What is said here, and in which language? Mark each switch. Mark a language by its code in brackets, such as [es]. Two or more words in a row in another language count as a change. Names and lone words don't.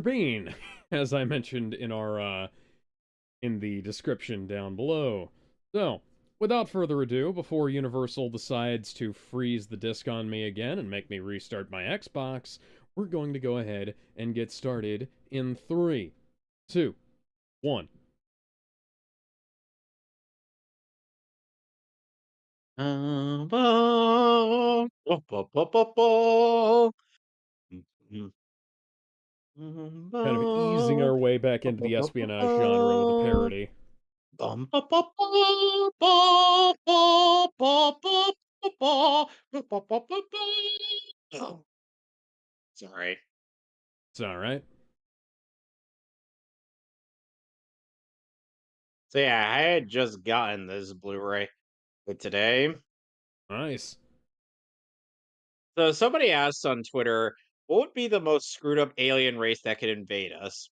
[en] Bean, as I mentioned in the description down below. So, without further ado, before Universal decides to freeze the disc on me again and make me restart my Xbox, we're going to go ahead and get started in 3, 2, 1. Ba, ba, ba, ba, ba, ba. Mm, ba, Kind of easing our way back ba, into ba, the ba, ba, espionage genre with a ba. parody. Bum, ba, ba, ba, ba, ba, ba, ba, ba, ba, ba, ba, ba, ba, ba. Oh, sorry. It's alright. So yeah, I had just gotten this Blu-ray today. Nice. So somebody asked on Twitter, what would be the most screwed up alien race that could invade us?